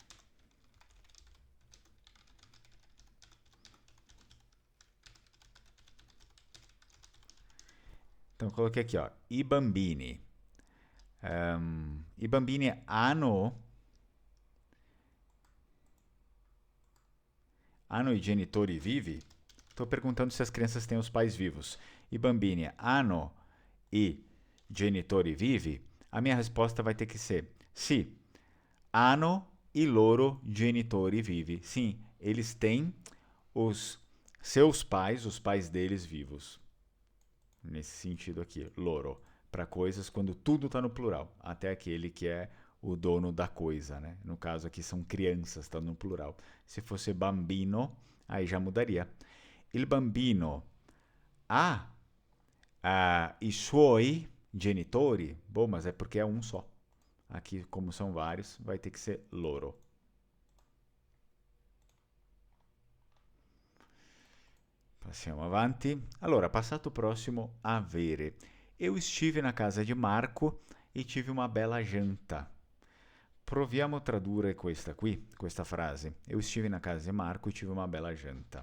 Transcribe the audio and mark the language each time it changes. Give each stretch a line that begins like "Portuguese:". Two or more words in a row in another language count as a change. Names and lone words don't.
Portuguese: Então, eu coloquei aqui, ó,
Italian: i bambini. I bambini hanno i genitori vivi?
Portuguese: Estou perguntando se as crianças têm os pais vivos.
Italian: I bambini hanno i genitori vivi?
Portuguese: A minha resposta vai ter que ser
Italian: sì, hanno i loro genitori vivi.
Portuguese: Sim, eles têm os seus pais, os pais deles vivos. Nesse sentido aqui, loro, para coisas quando tudo está no plural, até aquele que é o dono da coisa, né? No caso aqui são crianças, está no plural. Se fosse bambino, aí já mudaria.
Italian: Il bambino ha i suoi genitori.
Portuguese: Bom, mas é porque é um só. Aqui, como são vários, vai ter que ser loro.
Italian: Passiamo avanti. Allora, passato prossimo, avere.
Portuguese: Eu estive na casa de Marco e tive uma bela janta.
Italian: Proviamo a tradurre questa frase.
Portuguese: Eu estive na casa di Marco e tive uma bella janta.